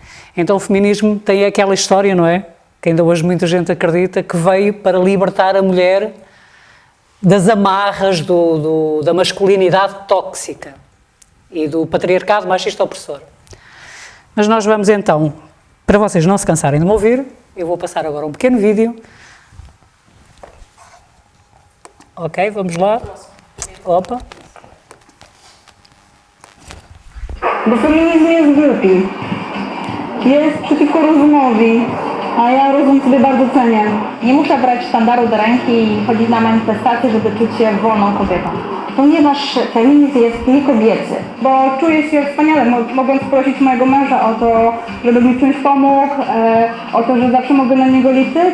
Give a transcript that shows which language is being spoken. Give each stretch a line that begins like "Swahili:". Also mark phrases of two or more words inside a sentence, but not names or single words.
Portuguese: Então o feminismo tem aquela história, não é? Que ainda hoje muita gente acredita que veio para libertar a mulher das amarras da masculinidade tóxica e do patriarcado machista opressor. Mas nós vamos então, para vocês não se cansarem de me ouvir, eu vou passar agora um pequeno vídeo. Ok, vamos lá. Opa.
Polish: Bo feminizm jest głupi, jest przeciwko rozumowi, a ja rozum sobie bardzo cenię. Nie muszę brać sztandaru do ręki i chodzić na manifestacje, żeby czuć się wolną kobietą. Ponieważ feminizm jest niekobiecy, bo czuję się wspaniale, mogąc prosić mojego męża o to, żeby mi czymś pomógł, o to, że zawsze mogę na niego liczyć.